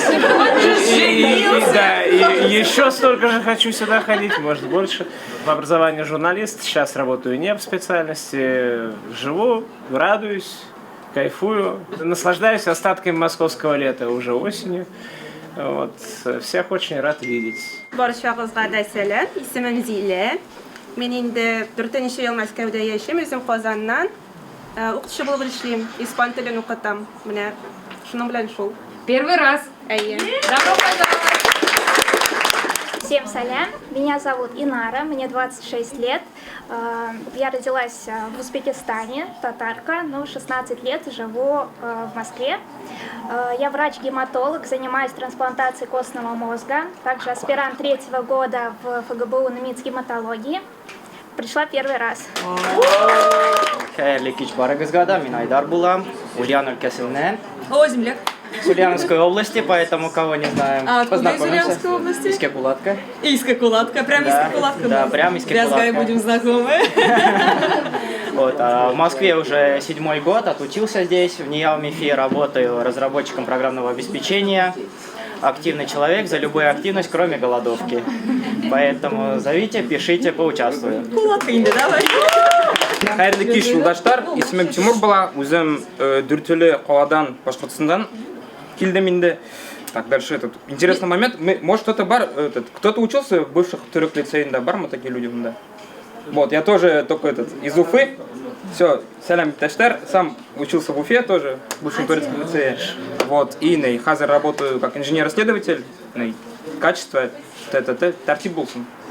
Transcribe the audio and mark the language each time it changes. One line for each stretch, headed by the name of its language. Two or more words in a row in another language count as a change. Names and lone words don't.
Russian: И еще столько же хочу сюда ходить, может больше. В образовании журналист, сейчас работаю не в специальности, живу, радуюсь, кайфую, наслаждаюсь остатками московского лета уже осенью. Вот. Всех очень рад видеть.
Tatar: Баршагызга да сәлам, исемем Зилә. Мен инде 4нче ел Мәскәүдә яшим, үзем Казаннан. Укытучы булып эшлим, испан телен укытам. Менә шуның белән шул.
Russian: Первый раз. Әйе. Добро пожаловать. Всем салям, меня зовут Инара, мне 26 лет. Я родилась в Узбекистане, татарка, но 16 лет живу в Москве. Я врач-гематолог, занимаюсь трансплантацией костного мозга, также аспирант 3-го года в ФГБУ на МИЦ гематологии. Пришла первый раз.
Tatar: Хайрлы кич барыгызгада, мен Айдар булам, Ульян өлкәсеннән.
Russian: О, земляк. С Ульяновской области, поэтому кого не знаем. А откуда из Познакомимся. Ульяновской области? Иске-Кулатка. Иске-Кулатка, прям Да, Иске-Кулатка. да, прям Иске-Кулатка. Вязгай, будем знакомы. Вот, а в Москве уже 7-й год, отучился здесь, в НИЯУ-МИФИ работаю разработчиком программного обеспечения. Активный человек за любую активность, кроме голодовки. Поэтому зовите, пишите, поучаствую.
Tatar: Кулатка инде, давай. Хайырлы кич, юлдаштар. Исемем Тимур була. Үзем Дүртөлө Каладан, Башкортстандан келдим инде.
Russian: Так, дальше этот интересный момент. Может, кто-то кто-то учился в бывших түрек лицеях, бар мы такие люди, да? Вот, я тоже только из Уфы. Все,
Tatar: салям таштар,
Russian: сам учился в Уфе тоже, в бывшем турецком лицее. Вот, и хазер работаю как инженер-исследователь, качество,
Tatar: тартиб булсын.